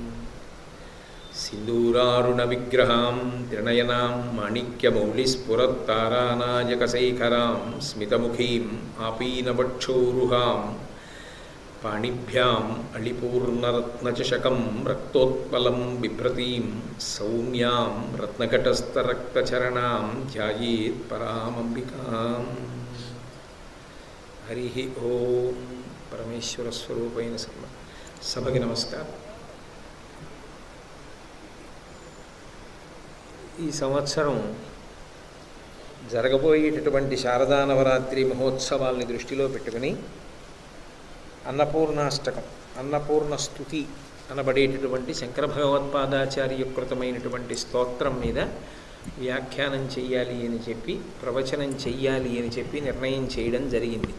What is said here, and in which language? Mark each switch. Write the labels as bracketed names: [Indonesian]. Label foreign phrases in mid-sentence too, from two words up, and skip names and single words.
[Sanskrit] सिन्दूरारुणविग्रहां त्रिनयनां माणिक्यमौलिस्फुरत्तारानायकशेखरां स्मितमुखीं आपीनवक्षोरुहां पाणिभ्याम् अळिपूर्णरत्नचषकं रक्तोत्पलं बिभ्रतीं सौम्यां रत्नघटस्थरक्तचरणां ध्यायेत् परामम्बिकाम्। हरि ओम। [Telugu] పరమేశ్వర స్వరూపైన సభకి నమస్కారం। ఈ సంవత్సరం జరగబోయేటటువంటి శారదా నవరాత్రి మహోత్సవాల్ని దృష్టిలో పెట్టుకుని అన్నపూర్ణాష్టకం అన్నపూర్ణ స్తుతి అనబడేటటువంటి శంకర భగవత్పాదాచార్య కృతమైనటువంటి స్తోత్రం మీద వ్యాఖ్యానం చెయ్యాలి అని చెప్పి ప్రవచనం చెయ్యాలి అని చెప్పి నిర్ణయం చేయడం జరిగింది.